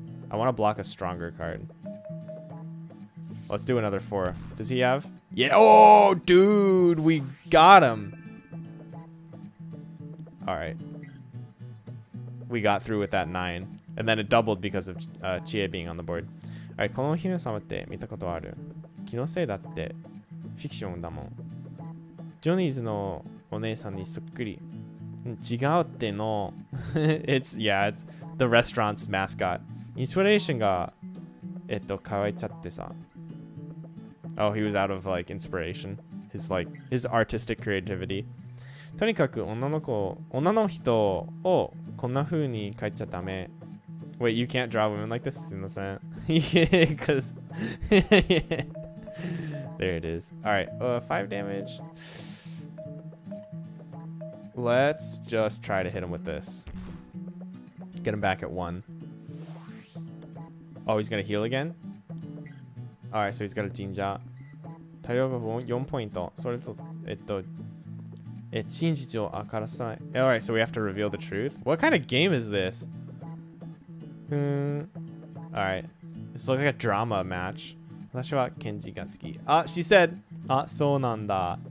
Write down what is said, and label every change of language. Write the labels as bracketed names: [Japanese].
[English] I want to block a stronger card. Let's do another 4. Does he have? Yeah. Oh, dude, we got him. All right. We got through with that 9. And then it doubled because of Chie being on the board. All right. [Japanese] この姫様って見たことある？気のせいだってフィクションだもん。ジョニーズのお姉さんにそっくり。違うっての。 [English] it's the restaurant's mascot. [Japanese] インスピレーションが乾いちゃってさ。 [English] Oh, he was out of like inspiration. His artistic creativity. [Japanese] とにかく女の人をこんな風に描いちゃダメ。 [English] Wait, you can't draw women like this? [Japanese] すいません。 [English] Because there it is. Alright, 5 damage. Let's just try to hit him with this. Get him back at 1. Oh, he's gonna heal again? Alright, so he's got a Jinja. [Japanese] 体力4ポイント。それと、真実を明かさない。 [English] Alright, so we have to reveal the truth? What kind of game is this? Alright. This looks like a drama match. [Japanese] 私はケンジが好き。 [English] She said, [Japanese] そうなんだ.